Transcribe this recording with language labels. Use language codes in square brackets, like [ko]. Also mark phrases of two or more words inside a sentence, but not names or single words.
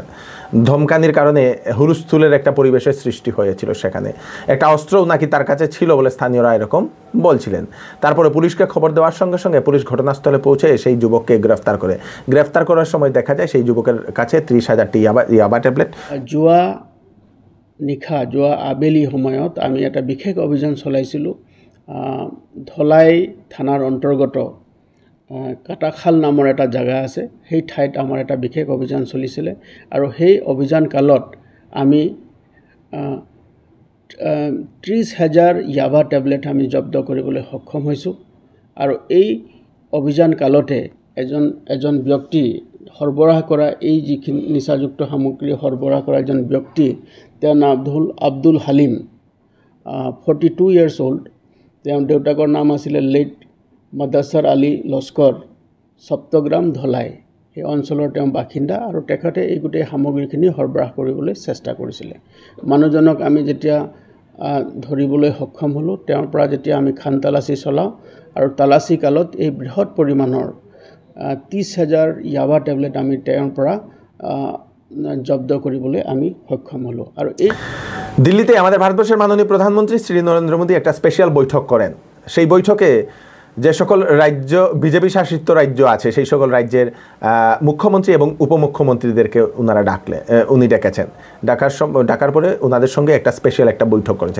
[bn] ধমকানির কারণে হুলস্থুলের একটা পরিবেশের সৃষ্টি হয়েছিল। সেখানে একটা অস্ত্রও নাকি তার কাছে ছিল বলে স্থানীয়রা এরকম বলছিলেন। তারপরে পুলিশকে খবর দেওয়ার সঙ্গে সঙ্গে পুলিশ ঘটনাস্থলে পৌঁছে সেই যুবককে গ্রেফতার করার সময় দেখা যায় সেই যুবকের কাছে 30,000টি ইয়াবা ট্যাবলেট। [as] যোৱা আবেলি সময়ত আমি এটা বিশেষ অভিযান চলাইছিলোঁ। ধলাই থানাৰ অন্তৰ্গত কাটাখাল নামৰ এটা জাগা আছে, সেই ঠাইত আমাৰ এটা বিশেষ অভিযান চলিছিলে আৰু সেই অভিযান কালত আমি 30,000 ইয়াবা টেবলেট আমি জব্দ কৰিবলৈ সক্ষম হৈছোঁ। আৰু এই অভিযান কালতে এজন ব্যক্তি সৰবৰাহ কৰা, এই যিখিনি নিচাযুক্ত সামগ্ৰী সৰবৰাহ কৰা এজন ব্যক্তি, তেওঁৰ নাম আব্দুল হালিম, [en] 42 years old। [as] তেওঁৰ দেউতাকৰ নাম আছিলে লেট মদাছাৰ আলী লস্কৰ, সপ্তগ্ৰাম ধলাই, সেই অঞ্চলৰ তেওঁ বাসিন্দা আৰু তেখেতে এই গোটেই সামগ্ৰীখিনি সৰবৰাহ কৰিবলৈ চেষ্টা কৰিছিলে। মানুহজনক আমি যেতিয়া ধৰিবলৈ সক্ষম হ'লোঁ। তেওঁৰ পৰা যেতিয়া আমি খান তালাচী চলাওঁ আৰু তালাচী কালত এই বৃহৎ পৰিমাণৰ 30,000 ইয়াবা টেবলেট আমি তেওঁৰ পৰা জব্দ কৰিবলৈ আমি সক্ষম হ'লোঁ। আৰু এই [bn] দিল্লিতে আমাদের ভারতবর্ষের মাননীয় প্রধানমন্ত্রী শ্রী নরেন্দ্র মোদী একটা স্পেশাল বৈঠক করেন। সেই বৈঠকে যে সকল রাজ্য বিজেপি শাসিত রাজ্য আছে সেই সকল রাজ্যের মুখ্যমন্ত্রী এবং উপমুখ্যমন্ত্রীদেরকে ওনারা উনি ডেকেছেন। ডাকার পরে ওনাদের সঙ্গে একটা স্পেশাল একটা বৈঠক করেছেন।